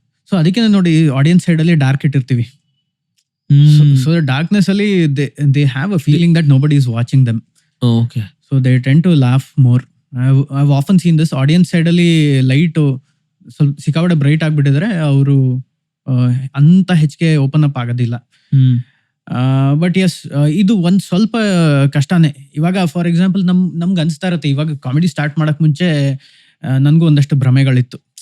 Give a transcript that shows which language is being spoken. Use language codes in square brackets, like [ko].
[kn] So ಅದಕ್ಕೆ ನೋಡಿ, audience side ಅಲ್ಲಿ ಡಾರ್ಕ್ ಇಟ್ಟಿರ್ತೀವಿ. [en] So the darkness ಅಲ್ಲಿ they have a feeling that nobody is watching them. Okay. So they tend to laugh more. I've often seen this. [kn] Audience side ಅಲ್ಲಿ light ಸ್ವಲ್ಪ ಸಿಕ್ಕಾಪಟ್ಟೆ bright ಆಗ್ಬಿಟ್ಟಿದ್ರೆ ಅವರು ಅಂತ ಹೆಚ್ಚಿಗೆ ಓಪನ್ ಅಪ್ ಆಗೋದಿಲ್ಲ. ಬಟ್ ಎಸ್, ಇದು ಒಂದ್ ಸ್ವಲ್ಪ ಕಷ್ಟನೇ. ಇವಾಗ ಫಾರ್ ಎಕ್ಸಾಂಪಲ್ ನಮ್ಗೆ ಅನ್ಸ್ತಾ ಇರುತ್ತೆ, ಇವಾಗ ಕಾಮಿಡಿ ಸ್ಟಾರ್ಟ್ ಮಾಡಕ್ ಮುಂಚೆ ನನ್ಗೂ ಒಂದಷ್ಟು ಭ್ರಮೆಗಳಿತ್ತು.